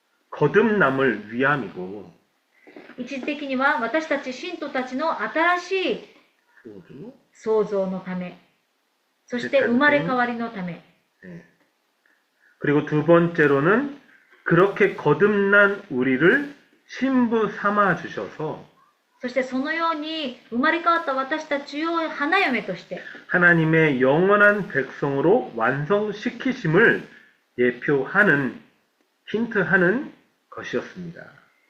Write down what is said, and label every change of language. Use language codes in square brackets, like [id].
[ko] 거듭남을 위함이고 [ja] 一時的には私たち信徒たちの新しい創造のため、そして生まれ変わりのため、 [ko] 네. 그리고 두 번째로는 그렇게 거듭난 우리를 신부 삼아 주셔서 [ja] そしてそのように生まれ変わった私たちを花嫁として [ko] 하나님의 영원한 백성으로 완성시키심을 예표하는 힌트하는 것이었습니다.